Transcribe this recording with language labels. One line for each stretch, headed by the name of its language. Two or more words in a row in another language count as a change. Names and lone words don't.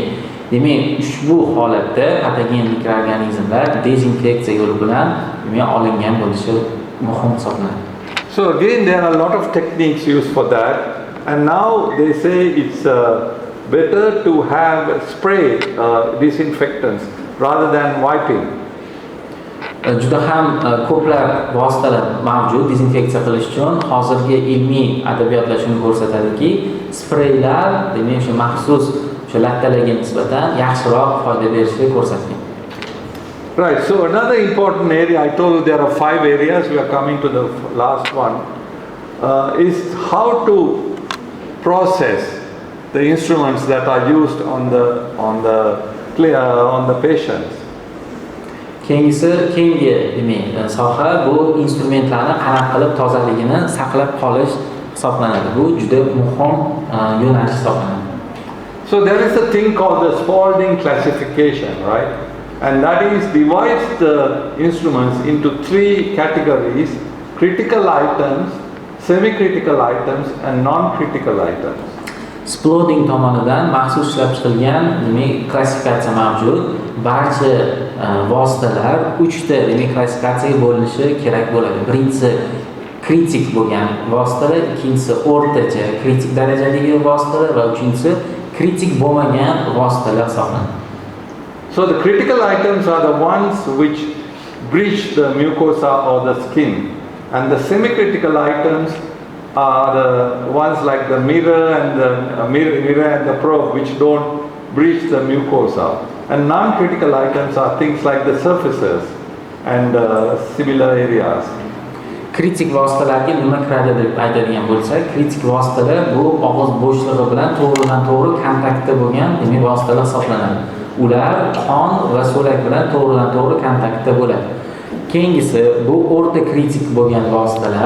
Uzbek: Demak ushbu holatda patogen mikroorganizmlar dezinfeksiya yo'li bilan demak olingan bo'lishi muhim hisoblanadi.
English: So again there are a lot of techniques used for that, and now they say it's better to have spray disinfectants rather than wiping.
Uzbek: Juda ham ko'plab vositalar mavjud dezinfeksiya qilish uchun. Hozirgi ilmiy adabiyotlar shuni ko'rsatadiki, spreylar demak o'sha maxsus o'sha lattalarga nisbatan yaxshiroq foyda berishi ko'rsatilgan.
English: Right, so another important area, I told you there are 5 areas, we are coming to the last one, is how to process the instruments that are used on the patients.
Uzbek: Keyingi demak soha bu instrumentlarni qanaqa qilib tozaligini saqlab qolish hisoblanadi. Bu juda muhim yo'nalish hisoblanadi.
English: So there is a thing called the Spalding classification, right? And that is divides the instruments into 3 categories: critical items, semi-critical items and non-critical items.
Uzbek: Spalding tomonidan maxsus ishlab chiqilgan demak klassifikatsiya mavjud. Barcha vositalar 3 ta demak klassifikatsiyaga bo'linishi kerak bo'ladi. Birinchisi kritik bo'lgan vositalar, ikkinchisi o'rtacha kritik darajadagi vositalar va uchinchisi kritik bo'lmagan vositalar hisoblanadi.
English: So the critical items are the ones which breach the mucosa or the skin, and the semi-critical items are the ones like the mirror and the probe, which don't breach the mucosa. And non-critical items are things like the surfaces and similar areas.
Uzbek: Kritik vositalarga nima kiradi deb aytadigan bo'lsak, kritik vositalar bu og'iz bo'shlig'i bilan to'g'ridan-to'g'ri kontaktda bo'lgan demak vositalar hisoblanadi. Ular qon va so'lak bilan to'g'ridan-to'g'ri kontaktda bo'ladi. Keyingisi bu o'rta kritik bo'lgan vositalar.